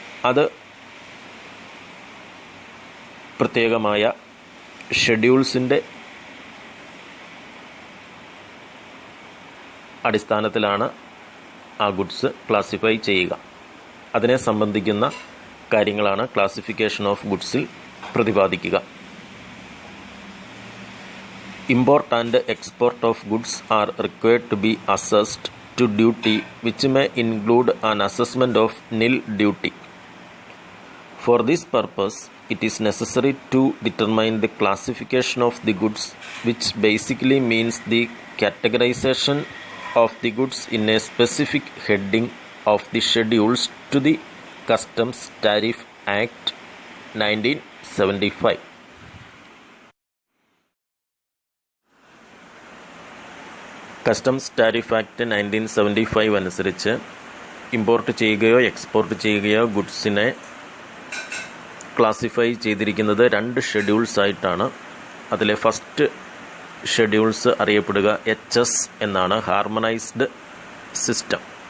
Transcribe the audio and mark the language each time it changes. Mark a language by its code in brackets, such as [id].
[ml] അത് പ്രത്യേകമായ ഷെഡ്യൂൾസിൻ്റെ അടിസ്ഥാനത്തിലാണ് ആ ഗുഡ്സ് ക്ലാസിഫൈ ചെയ്യുക. അതിനെ സംബന്ധിക്കുന്ന കാര്യങ്ങളാണ് classification of ഗുഡ്സിൽ പ്രതിപാദിക്കുക. [en] Import and export of goods are required to be assessed to duty, which may include an assessment of nil duty. For this purpose, it is necessary to determine the classification of the goods, which basically means the categorization of the goods in a specific heading of the schedules to the Customs Tariff Act 1975. [ml] Customs tariff act 1975 അനുസരിച്ച് import ചെയ്യുകയോ export ചെയ്യുകയോ ഗുഡ്സിനെ classify ചെയ്തിരിക്കുന്നത് 2 schedules ആയിട്ടാണ്. അതിലെ first schedules അറിയപ്പെടുക HS എന്നാണ്, harmonised system.